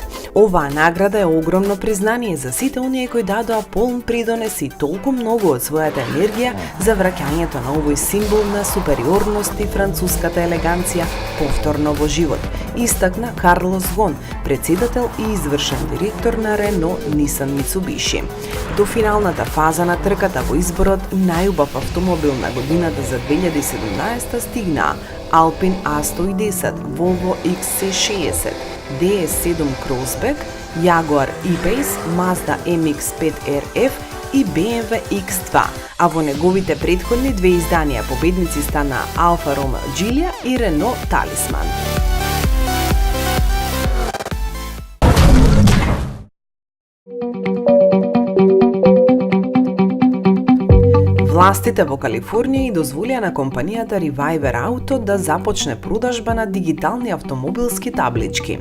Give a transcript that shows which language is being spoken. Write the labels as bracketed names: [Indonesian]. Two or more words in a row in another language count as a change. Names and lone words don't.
[Macedonian] Оваа награда е огромно признание за сите оние кои дадоа полн придонес и толку многу од својата енергија за враќањето на овој символ на супериорност и француската елеганција повторно во живот, истакна Карлос Гон, председател и извршен директор на Рено Нисан Мицубиши. До финалната фаза на трката во изборот најубав автомобил на годината за 2017 стигнаа Alpine A110, Volvo XC60, DS7 Crossback, Jaguar E-Pace, Mazda MX-5 RF и BMW X2, а во неговите претходни две изданија победници стана Alfa Romeo Giulia и Renault Talisman. Властите во Калифорнија и дозволија на компанијата Reviver Auto да започне продажба на дигитални автомобилски таблички.